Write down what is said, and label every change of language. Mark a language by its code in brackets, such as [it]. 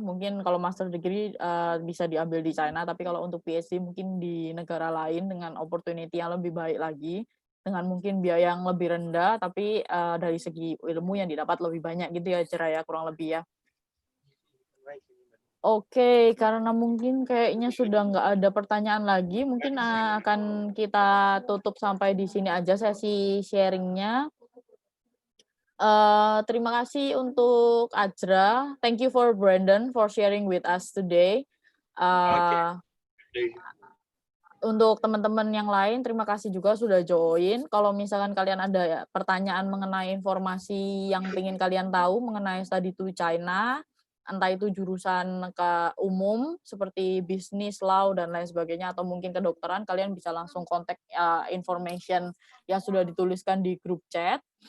[id] Mungkin kalau master degree bisa diambil di China, tapi kalau untuk PhD mungkin di negara lain dengan opportunity yang lebih baik lagi, dengan mungkin biaya yang lebih rendah, tapi dari segi ilmu yang didapat lebih banyak gitu ya, Ajra ya, kurang lebih ya. Oke, karena mungkin kayaknya sudah nggak ada pertanyaan lagi, mungkin akan kita tutup sampai di sini aja sesi sharingnya. Terima kasih untuk Ajra. [en] Thank you for Brandon for sharing with us today. [id] Untuk teman-teman yang lain, terima kasih juga sudah join. Kalau misalkan kalian ada pertanyaan mengenai informasi yang ingin kalian tahu mengenai [en] study to China, [id] entah itu jurusan ke umum seperti bisnis, law dan lain sebagainya, atau mungkin kedokteran, kalian bisa langsung kontak information yang sudah dituliskan di grup chat.